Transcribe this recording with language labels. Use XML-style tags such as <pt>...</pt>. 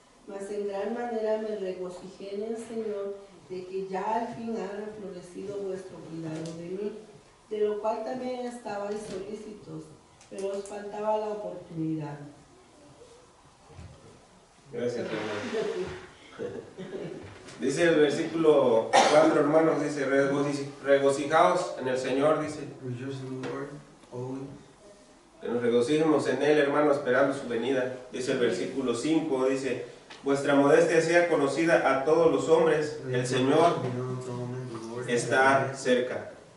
<es>Mas en gran manera me regocijé en el Señor de que ya al fin ha reflorecido vuestro cuidado de mí, de lo cual también estabais solícitos, pero os faltaba la oportunidad. Gracias, hermano. Dice el versículo 4, hermanos, dice, regocijaos en el Señor, dice,</es> <en>Rejoice in the Lord, always.</en> <es>que nos regocijemos en Él, hermano, esperando su venida. Dice el versículo 5, dice, vuestra modestia sea conocida a todos los hombres, el Señor está cerca.</es>